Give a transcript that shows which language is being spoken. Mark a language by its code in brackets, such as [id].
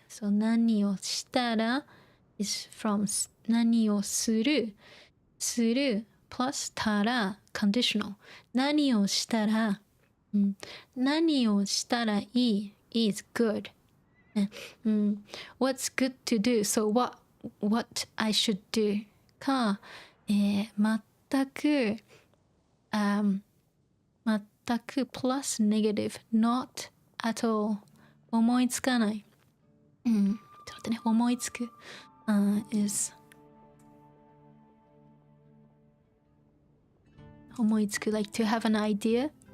[en] そう、 [ja] 何をしたら [en] is from 何をする、する plus たら conditional. [ja] 何をしたら、何をしたらいい [en] is good. What's good to do? So what I should do か、全く、全く plus negative not at all [ja] 思いつかない。ちょっと待ってね、思いつく、is 思いつく [en] like to have an idea.